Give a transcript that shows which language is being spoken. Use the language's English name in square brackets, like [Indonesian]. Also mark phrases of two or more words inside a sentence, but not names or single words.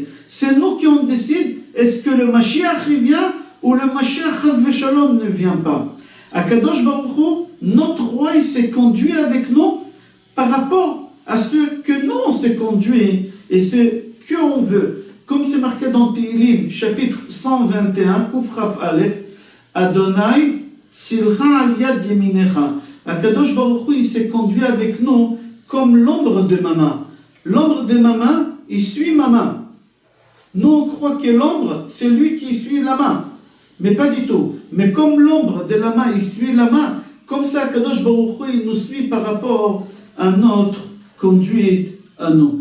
[French] C'est nous qui on décide est-ce que le Mashiach il vient ou le Mashiach [Hebrew] חס ושלום [French] ne vient pas. [Hebrew] הקדוש ברוך הוא, [French] notre roi, il s'est conduit avec nous par rapport à ce que nous on s'est conduit et ce qu'on veut. Comme c'est marqué dans Tehillim, chapitre 121, [Hebrew] קוף כף אלף, אדוני צלך על יד ימינך. הקדוש ברוך הוא, [French] il s'est conduit avec nous comme l'ombre de ma main. L'ombre de ma main, il suit ma main. Nous, on croit que l'ombre, c'est lui qui suit la main. Mais pas du tout. Mais comme l'ombre de la main, il suit la main, Comme ça, [Hebrew] קדוש ברוך הוא, [French] il nous suit par rapport à notre conduite à nous.